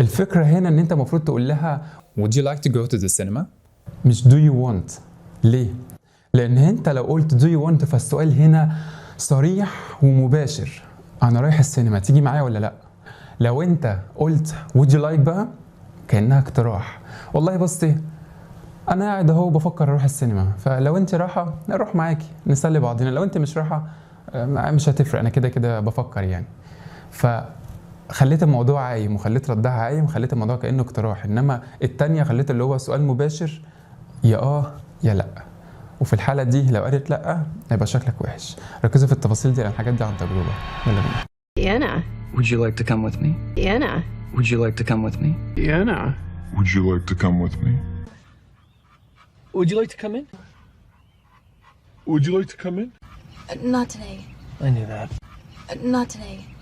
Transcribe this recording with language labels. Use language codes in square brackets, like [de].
[ar] الفكرة هنا إن أنت المفروض تقول لها [en] Would you like to go to the cinema? [ar] مش [en] do you want. [ar] ليه؟ لأن أنت لو قلت [en] do you want [ar] فالسؤال هنا صريح ومباشر، أنا رايح السينما تيجي معايا ولا لأ؟ لو أنت قلت [en] would you like [ar] بقى كأنها اقتراح، والله بصي أنا قاعد أهو بفكر أروح السينما، فلو أنت رايحة نروح معاكي نسلي بعضنا، لو أنت مش رايحة مش هتفرق، أنا كده بفكر يعني. فخليت الموضوع عايم وخليت ردها عايم وخليت الموضوع كأنه اقتراح، إنما التانية خليت اللي هو سؤال مباشر يا يا لأ. وفي الحالة دي لو قالت لأ هيبقى شكلك وحش. ركزوا في التفاصيل دي لأن الحاجات دي عن تجربة. يلا بينا. [en] Vienna. Would you like to come with me? Vienna. Would you like to come with me? Vienna. Would you like to come with me? Would you like to come in? Would you like to come in? Not today. I knew that. Not today.